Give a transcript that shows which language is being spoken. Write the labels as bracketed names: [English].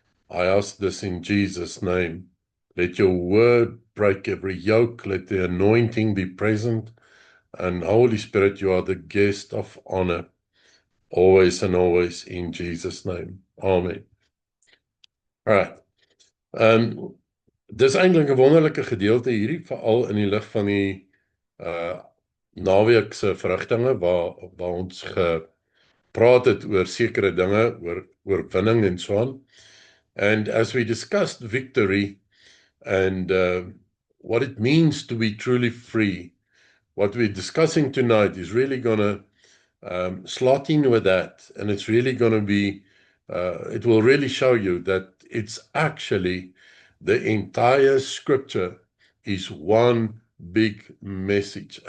[English] I ask this in Jesus' name. Let your word break every yoke. Let the anointing be present. And Holy Spirit, you are the guest of honor, always and always in Jesus' name. Amen. All right. [Afrikaans] Dis eintlik 'n wonderlike gedeelte hierdie, veral in die lig van die uh naweek se verrigtinge waar ons gepraat het oor sekere dinge, oor oorwinning en so aan. [English] And as we discussed victory and what it means to be truly free, what we're discussing tonight is really going to slot in with that, and it's really going to be, it will really show you that it's actually the entire scripture is one big message.